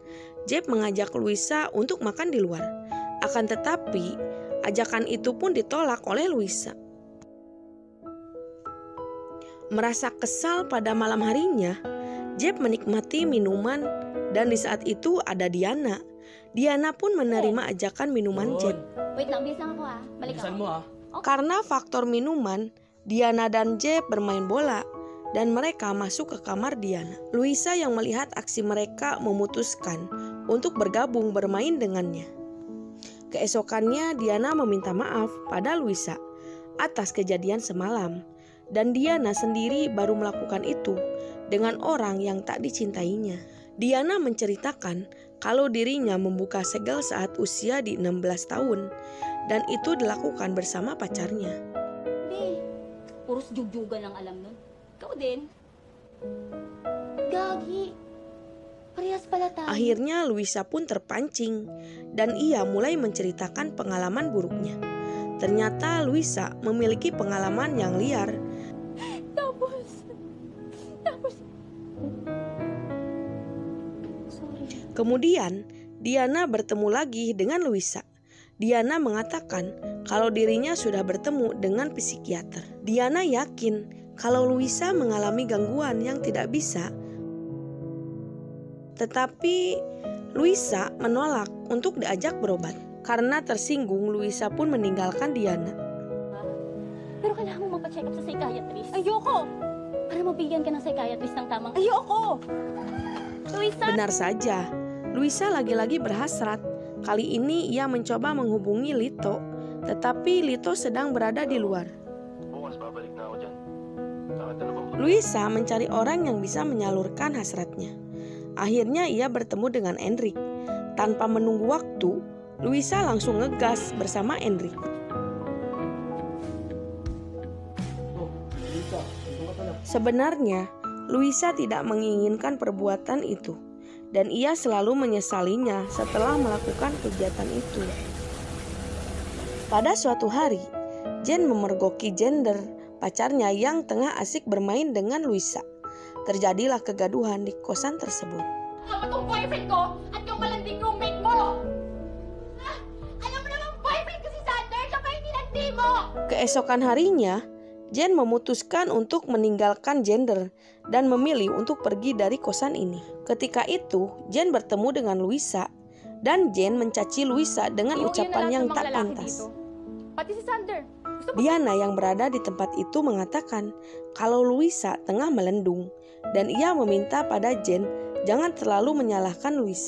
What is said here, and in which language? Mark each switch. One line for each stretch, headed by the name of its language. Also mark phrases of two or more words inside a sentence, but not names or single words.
Indonesian: Jeb mengajak Luisa untuk makan di luar. Akan tetapi, ajakan itu pun ditolak oleh Luisa. Merasa kesal pada malam harinya, Jeb menikmati minuman dan di saat itu ada Diana. Diana pun menerima ajakan minuman Jeb.
Filipino: Wait lang, bilis lang ako Balik Bilisan ako. mo ah.
Indonesian: Karena faktor minuman, Diana dan Jeb bermain bola dan mereka masuk ke kamar Diana. Luisa yang melihat aksi mereka memutuskan untuk bergabung bermain dengannya. Keesokannya Diana meminta maaf pada Luisa atas kejadian semalam dan Diana sendiri baru melakukan itu dengan orang yang tak dicintainya. Diana menceritakan kalau dirinya membuka segel saat usia di 16 tahun dan itu dilakukan bersama pacarnya.
Filipino: Be, puros jugjugan ang alam nun. Ikaw din. Gagi. Parehas pala tayo.
Indonesian: Akhirnya Luisa pun terpancing dan ia mulai menceritakan pengalaman buruknya. Ternyata Luisa memiliki pengalaman yang liar.
Filipino: Tapos. Sorry.
Indonesian: Kemudian Diana bertemu lagi dengan Luisa. Diana mengatakan kalau dirinya sudah bertemu dengan psikiater. Diana yakin kalau Luisa mengalami gangguan yang tidak bisa. Tetapi Luisa menolak untuk diajak berobat. Karena tersinggung, Luisa pun meninggalkan Diana.
Filipino: Pero kailangan mo magpa-check up sa psychiatrist. Ayoko! Para mabigyan ka ng psychiatrist ng tamang... Ayoko! Luisa!
Indonesian: Benar saja, Luisa lagi-lagi berhasrat. Kali ini ia mencoba menghubungi Lito, tetapi Lito sedang berada di luar.
Filipino: Bukas babalik na ako dyan. Saka dalawang
Indonesian: Luisa mencari orang yang bisa menyalurkan hasratnya. Akhirnya ia bertemu dengan Enric. Tanpa menunggu waktu, Luisa langsung ngegas bersama Enric. Sebenarnya, Luisa tidak menginginkan perbuatan itu, dan ia selalu menyesalinya setelah melakukan kegiatan itu. Pada suatu hari, Jen memergoki Jenner, pacarnya yang tengah asik bermain dengan Luisa. Terjadilah kegaduhan di kosan tersebut.
Filipino: Alam mo tong boyfriend ko at yung malanding roommate mo! Ha? Alam mo naman boyfriend ko si Sander, siya pa yung nilandi mo!
Indonesian: Keesokan harinya, Jen memutuskan untuk meninggalkan Jenner dan memilih untuk pergi dari kosan ini. Ketika itu, Jen bertemu dengan Luisa dan Jen mencaci Luisa dengan ucapan yang tak pantas.
Filipino: Pati si Sander.
Indonesian: Diana yang berada di tempat itu mengatakan kalau Luisa tengah melendung dan ia meminta pada Jen jangan terlalu menyalahkan Luisa.